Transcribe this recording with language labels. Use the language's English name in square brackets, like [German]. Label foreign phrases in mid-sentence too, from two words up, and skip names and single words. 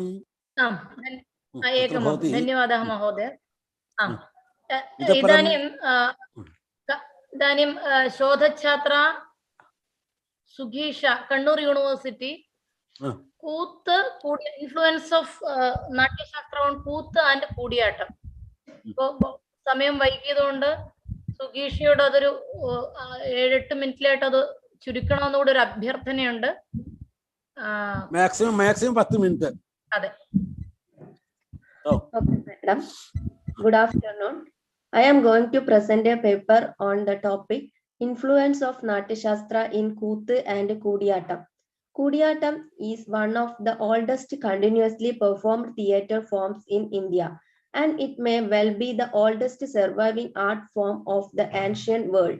[Sanskrit] एकं धन्यवादः महोदय। इदानीं शोधच्छात्रा सुगीषा कण्णूर् यूनिवर्सिटी [English] Kooth Influence of Natyasastra on Kooth and Kudiyattam [Malayalam] സമയം വൈകിയതുകൊണ്ട് സുഗീഷയോട് അതൊരു 7-8 മിനിറ്റിലായിട്ട് അത് ചുരുക്കണമെന്നുകൂടെ ഒരു അഭ്യർത്ഥനയുണ്ട്. മാക്സിമം 10 മിനിറ്റ്. അതെ. [English] Okay, madam. Good afternoon. I am going to present a paper on the topic Influence of Natyasastra in Kooth and Kudiyattam. Kudiyattam is one of the oldest continuously performed theatre forms in India, and it may well be the oldest surviving art form of the ancient world.